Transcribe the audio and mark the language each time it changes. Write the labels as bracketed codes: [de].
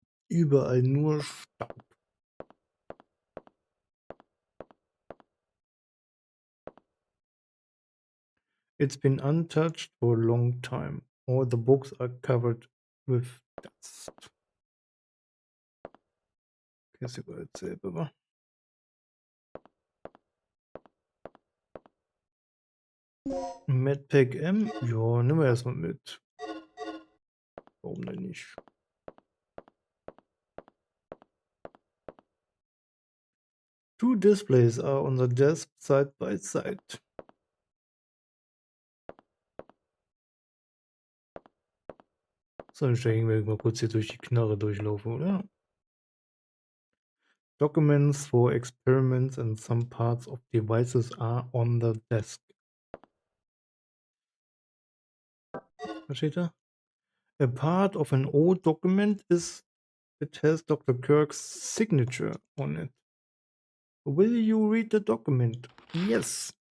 [de] Überall nur Staub. [en] It's been untouched for a long time. All the books are covered with dust. [de] Okay, ist überall dasselbe, wa? Medpack M? Ja, nehmen wir erstmal mit. Warum denn nicht? [en] Two displays are on the desk side by side. [de] So, dann steigen wir mal kurz hier durch die Knarre durchlaufen, oder? [en] Documents for experiments and some parts of devices are on the desk. [de] Was steht da? [en] A part of an old document is it has Dr. Kirk's signature on it. Will you read the document? Yes.